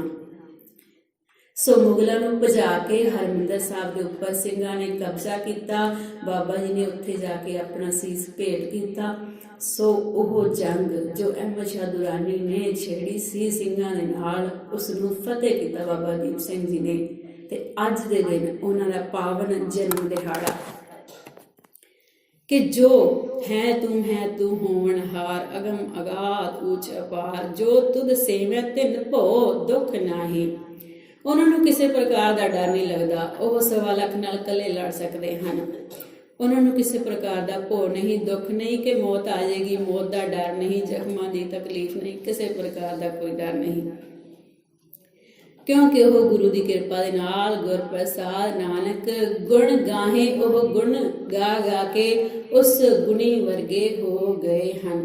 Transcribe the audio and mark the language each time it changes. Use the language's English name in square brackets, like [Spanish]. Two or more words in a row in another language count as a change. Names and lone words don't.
[Punjabi] ਸੋ ਮੁਗਲਾਂ ਨੂੰ ਭਜਾ ਕੇ ਹਰਿਮੰਦਰ ਸਾਹਿਬ ਦੇ ਉੱਪਰ ਸਿੰਘਾਂ ਨੇ ਕਬਜ਼ਾ ਕੀਤਾ। ਬਾਬਾ ਜੀ ਨੇ ਉੱਥੇ ਜਾ ਕੇ ਆਪਣਾ ਸੀਸ ਭੇਟ ਕੀਤਾ। ਸੋ ਉਹ ਜੰਗ ਜੋ ਅਹਿਮਦ ਸ਼ਾਹ ਦੁਰਾਨੀ ਨੇ ਛੇੜੀ ਸੀ ਸਿੰਘਾਂ ਦੇ ਨਾਲ, ਉਸ ਨੂੰ ਫਤਿਹ ਕੀਤਾ ਬਾਬਾ ਦੀਪ ਸਿੰਘ ਜੀ ਨੇ ਤੇ ਅੱਜ ਦੇ ਦਿਨ ਉਹਨਾਂ ਦਾ ਪਾਵਨ ਜਨਮ ਦਿਹਾੜਾ [Hindi] कि जो है तू होवनहार अगम अगाध ऊंच अपार जो तुद सेवै तिन भो दुख नाही। [Punjabi] ਉਹਨਾਂ ਨੂੰ ਕਿਸੇ ਪ੍ਰਕਾਰ ਦਾ ਡਰ ਨਹੀਂ ਲੱਗਦਾ। ਉਹ 1.25 ਲੱਖ ਨਾਲ ਇਕੱਲੇ ਲੜ ਸਕਦੇ ਹਨ। ਉਹਨਾਂ ਨੂੰ ਕਿਸੇ ਪ੍ਰਕਾਰ ਦਾ ਭੋ ਨਹੀਂ, ਦੁੱਖ ਨਹੀਂ ਕਿ ਮੌਤ ਆ ਜਾਏਗੀ, ਮੌਤ ਦਾ ਡਰ ਨਹੀਂ, ਜ਼ਖਮਾਂ ਦੀ ਤਕਲੀਫ ਨਹੀਂ, ਕਿਸੇ ਪ੍ਰਕਾਰ ਦਾ ਕੋਈ ਡਰ ਨਹੀਂ, ਕਿਉਂਕਿ ਉਹ ਗੁਰੂ ਦੀ ਕਿਰਪਾ ਦੇ ਨਾਲ ਗੁਰਪ੍ਰਸਾਦ ਨਾਨਕ ਗੁਣ ਗਾਹੇ, ਉਹ ਗੁਣ ਗਾ ਗਾ ਕੇ ਉਸ ਗੁਣੀ ਵਰਗੇ ਹੋ ਗਏ ਹਨ।